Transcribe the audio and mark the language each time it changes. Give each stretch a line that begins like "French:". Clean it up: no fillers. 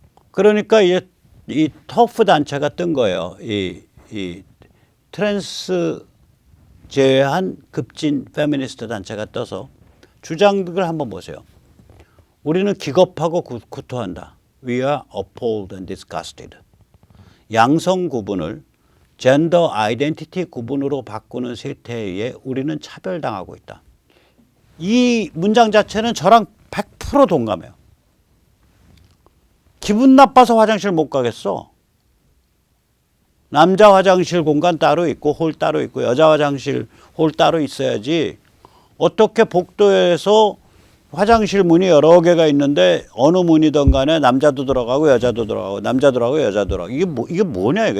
Korean: 그러니까 이제 이 터프 단체가 뜬 거예요. 이 트랜스 제외한 급진 페미니스트 단체가 떠서 주장들을 한번 보세요. 우리는 기겁하고 구토한다.
English: We are appalled and disgusted.
Korean: 양성 구분을 젠더 아이덴티티 구분으로 바꾸는 세태에 의해 우리는 차별당하고 있다. 이 문장 자체는 저랑 100% 동감해요. 기분 나빠서 화장실 못 가겠어. 남자 화장실 공간 따로 있고 홀 따로 있고 여자 화장실 홀 따로 있어야지, 어떻게 복도에서 화장실 문이 여러 개가 있는데 어느 문이든 간에 남자도 들어가고 여자도 들어가고 남자 들어가고 여자 들어가고, 이게 뭐냐 이거.